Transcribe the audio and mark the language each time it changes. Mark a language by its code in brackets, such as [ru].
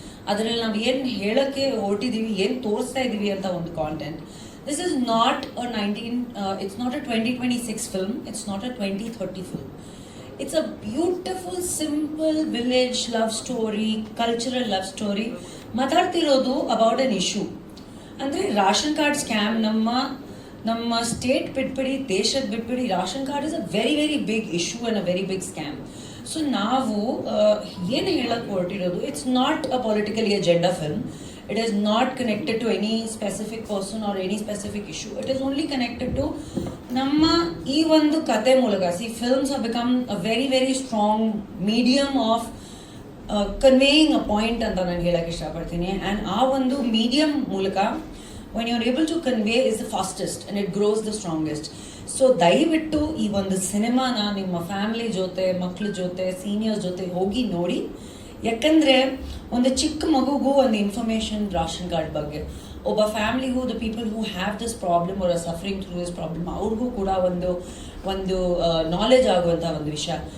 [kn] ಅದರಲ್ಲಿ ನಾವು ಏನು ಹೇಳೋಕ್ಕೆ ಹೊರಟಿದ್ದೀವಿ, ಏನು ತೋರಿಸ್ತಾ ಇದ್ದೀವಿ ಅಂತ ಒಂದು content. [en] This is not a it's not a 2026 film, it's not a 2030 film. It's a beautiful, simple village love story, cultural love story. [kn] ಮಾತಾಡ್ತಿರೋದು [en] about an issue. [kn] ಅಂದರೆ ರೇಷನ್ ಕಾರ್ಡ್ ಸ್ಕ್ಯಾಮ್ ನಮ್ಮ ಸ್ಟೇಟ್ ಬಿಟ್ಬಿಡಿ, ದೇಶದ ಬಿಟ್ಬಿಡಿ, [en] Ration card is a very very big issue and a very big scam. So [kn] ನಾವು ಏನು ಹೇಳಕ್ಕೆ ಹೊರಟಿರೋದು, [en] It's not a politically agenda film. It is not connected to any specific person or any specific issue. It is only connected to [kn] ನಮ್ಮ ಈ ಒಂದು ಕತೆ ಮೂಲಕ. [en] see films have become a very very strong medium of conveying a point [kn] ಅಂತ ನಾನು ಹೇಳಕ್ಕೆ ಇಷ್ಟಪಡ್ತೀನಿ. [en] and [kn] ಆ ಒಂದು ಮೀಡಿಯಮ್ ಮೂಲಕ [en] when you are able to convey is the fastest and it grows the strongest. [kn] So ದಯವಿಟ್ಟು ಈ ಒಂದು ಸಿನಿಮಾನ ನಿಮ್ಮ ಫ್ಯಾಮಿಲಿ ಜೊತೆ, ಮಕ್ಕಳ ಜೊತೆ, ಸೀನಿಯರ್ಸ್ ಜೊತೆ ಹೋಗಿ ನೋಡಿ. ಯಾಕಂದರೆ ಒಂದು ಚಿಕ್ಕ ಮಗುಗೂ ಒಂದು ಇನ್ಫಾರ್ಮೇಷನ್ ರೇಷನ್ ಕಾರ್ಡ್ ಬಗ್ಗೆ, ಒಬ್ಬ ಫ್ಯಾಮಿಲಿಗೂ, [en] the people who have this problem [kn] or are suffering through this problem, ಅವ್ರಿಗೂ ಕೂಡ ಒಂದು ನಾಲೆಜ್ ಆಗುವಂಥ ಒಂದು ವಿಷಯ.